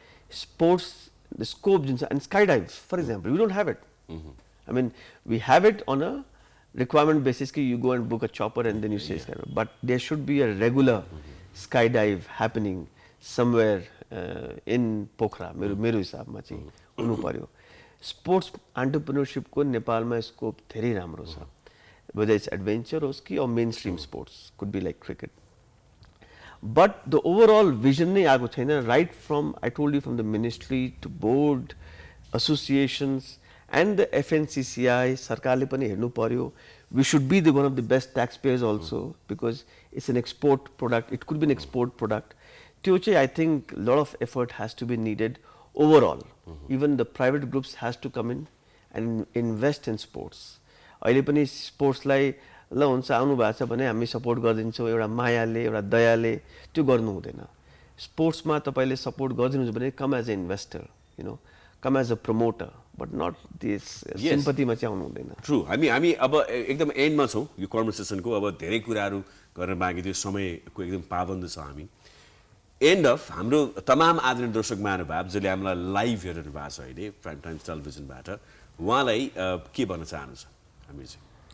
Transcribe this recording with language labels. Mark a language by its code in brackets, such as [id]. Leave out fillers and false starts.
[en] Sports, the scope and skydive, for example, we don't have it. We have it on a requirement basis ki you go and book a chopper and then you say skydive. But there should be a regular skydive happening somewhere in Pokhara. [ne] मेरो हिसाबमा चाहिँ हुनु पर्यो. Sports entrepreneurship को नेपालमा scope धेरै राम्रो छ. [en] Whether it's adventure [ne] होस् कि [en] or mainstream sports, could be like cricket. But the overall vision [ne] नै आएको छैन. [en] Right from I told you from the ministry to board, associations, and the FNCCI, [ne] सरकारले पनि हेर्नु पर्यो. [en] We should be one of the best taxpayers also because it's an export product. It could be an export product. [ne] त्यो चाहिँ [en] I think a lot of effort has to be needed overall. Even the private groups has to come in and invest in sports. [ne] अहिले पनि स्पोर्ट्सलाई ल हुन्छ आउनु भएको छ भने हामी सपोर्ट गर्दिन्छौँ एउटा मायाले एउटा दयाले त्यो गर्नु हुँदैन. स्पोर्ट्समा तपाईले सपोर्ट गर्दिनुहुन्छ भने [en] come as an investor, come as a promoter, but not this sympathy [ne] मा चाहिँ आउनु हुँदैन. [en] True. [ne] हामी अब एकदम एन्डमा छौं यो कन्भर्सेसनको. अब धेरै कुराहरु गर्न बाँकी थियो, समयको एकदम पाबन्द छ. हामी एन्ड अफ हाम्रो तमाम आदरणीय दर्शक महानुभाव जसले हामीलाई लाइभ हेरिरहनु भएको छ अहिले प्राइम टाइम्स टेलिभिजनबाट, उहाँलाई के भन्न चाहनुहुन्छ हामी चाहिँ?